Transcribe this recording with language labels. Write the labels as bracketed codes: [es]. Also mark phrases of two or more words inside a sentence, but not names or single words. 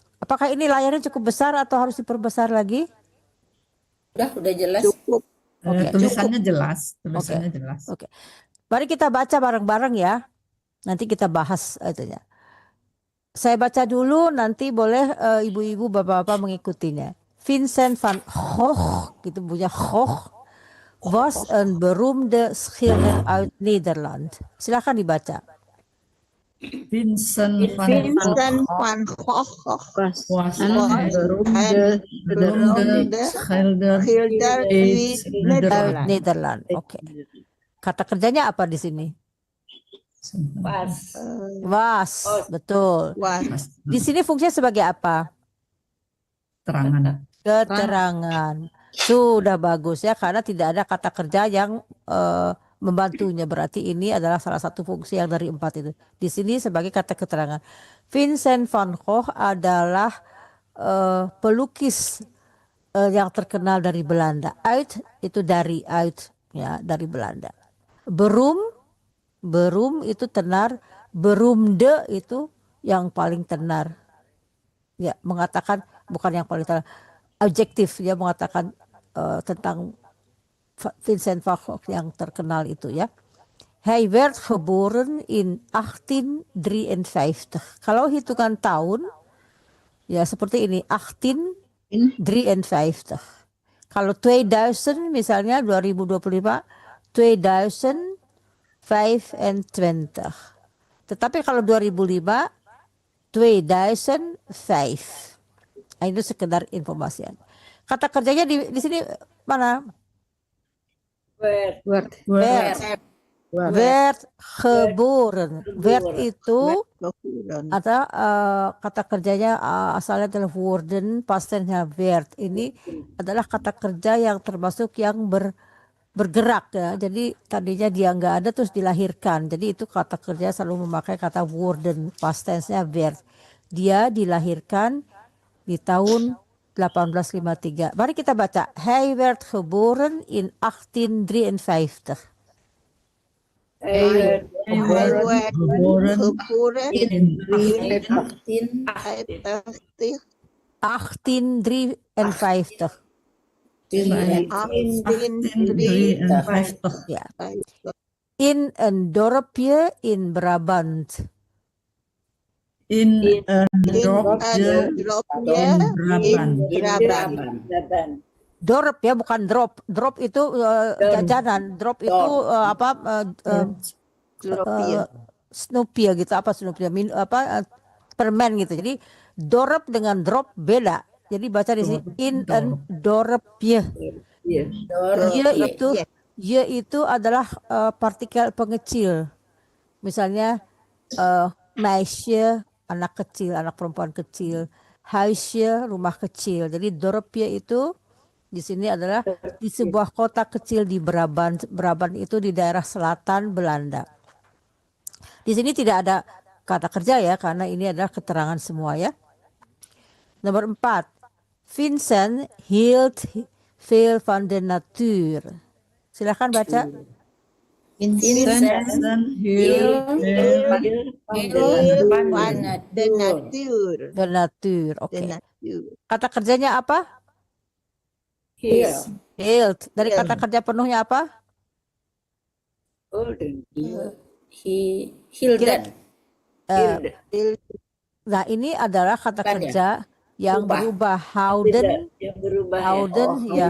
[id] Apakah ini layarnya cukup besar atau harus diperbesar lagi? Udah jelas. Cukup. Oke, Tulisannya jelas, tulisannya jelas. Oke. Mari kita baca bareng-bareng ya. Nanti kita bahas itunya. Saya baca dulu, nanti boleh ibu-ibu, bapak-bapak mengikutinya. Vincent van Gogh, gitu punya [nl] Gogh, was een beroemde schilder uit Nederland. [id] Silakan dibaca. [nl] Vincent van Gogh was een beroemde schilder uit Nederland. Nederland. [id] Oke. Kata kerjanya apa di sini? Was, betul. Di sini fungsinya sebagai apa? Terangan. Keterangan. Sudah bagus ya, karena tidak ada kata kerja yang membantunya. Berarti ini adalah salah satu fungsi yang dari 4 itu. Di sini sebagai kata keterangan. Vincent van Gogh adalah pelukis yang terkenal dari Belanda. Uit itu dari uit ya, dari Belanda. Beroem itu tenar, beroemde itu yang paling tenar. Ya, mengatakan bukan yang paling tenar. Objektif ya, mengatakan tentang Vincent van Gogh yang terkenal itu ya. [nl] Hij werd geboren in 1853. [id] Kalau hitungan tahun ya seperti ini 1853. Kalau 2000 misalnya 2025 2025. Tetapi kalau 2005 2005. Itu sekedar informasi. Kata kerjanya di sini mana? [nl] Werd geboren. [id] Werd itu atau kata kerjanya asalnya adalah worden, pastennya werd. Ini adalah kata kerja yang termasuk yang bergerak ya. Jadi tadinya dia nggak ada terus dilahirkan. Jadi itu kata kerja selalu memakai kata worden, pastensnya werd. Dia dilahirkan di tahun 1853. Mari kita baca. [nl] Hij werd geboren in 1853. Hij werd geboren in 1853. 1853. Ja. In een dorpje in Brabant. In een dorpje in Brabant. [id] Dorp ya, bukan drop. Drop itu jajanan. Drop itu Snoopy ya gitu. Apa Snoopy? Permen gitu. Jadi dorp dengan drop beda. Jadi baca di sini [nl] in een dorpje. [id] Ye itu adalah partikel pengecil. Misalnya meisje, anak kecil, anak perempuan kecil. Huisje, rumah kecil. Jadi dorpje itu di sini adalah di sebuah kota kecil di Brabant. Brabant itu di daerah selatan Belanda. Di sini tidak ada kata kerja ya, karena ini adalah keterangan semua ya. Nomor 4. [nl] Vincent hield Veel van de natuur. [id] Silahkan baca. [nl] Vincent Hill, van de natuur. De natuur. Oke. De natuur. [id] Kata kerjanya apa? Hield. Dari kata kerja penuhnya apa? [nl] Hilden. [id] Nah, ini adalah kata Bukan ya? kerja yang berubah. [nl] Houden, Houden, ya,